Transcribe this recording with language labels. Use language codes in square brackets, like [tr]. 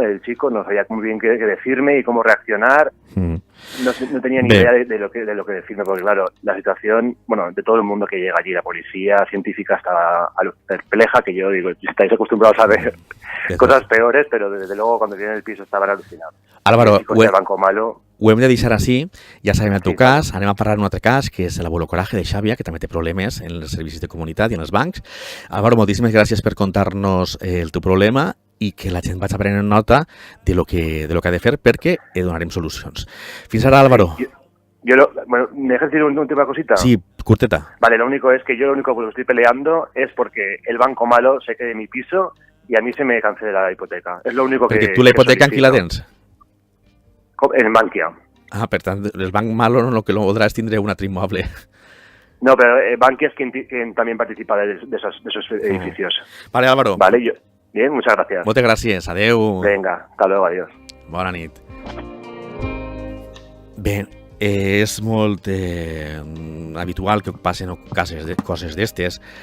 [es] El chico no sabía muy bien qué decirme y cómo reaccionar. No tenía ni idea de lo que decirme, porque claro, la situación, bueno, de todo el mundo que llega allí, la policía científica estaba perpleja, que yo digo, estáis acostumbrados a ver cosas peores, pero desde luego cuando viene el piso estaban alucinados. Álvaro, banco malo. [ca] Ho hem de deixar així, ja sabem el teu cas, anem a parlar d'un altre cas, que és l'abuelo Coraje de Xàbia, que també té problemes en els servicis de comunitat i en els bancs. Álvaro, moltíssimes gràcies per contar-nos el teu problema i que la gent vagi prenent nota de lo que ha de fer, perquè donarem solucions. Fins ara, Álvaro. [es] Bueno, ¿me dejas decir una última cosita? [ca] Sí, curteta. [es] Vale, lo único que por lo que estoy peleando es porque el banco malo se quede en mi piso y a mí se me cancela la hipoteca. Es lo único que... [ca] Perquè tu la hipoteca en qui la tens? [es] En Bankia. [ca] Ah, per tant, el banc malo no, lo que lo podrás tindre un altre immoble. [es] No, pero Bankia es quien también participa de esos edificios. Vale, Álvaro. Vale, bien, muchas gracias. [ca] Moltes gràcies, adeu. [es] Venga, hasta luego, adiós. [ca] Bona nit. Bé, és molt habitual que passen coses d'estes.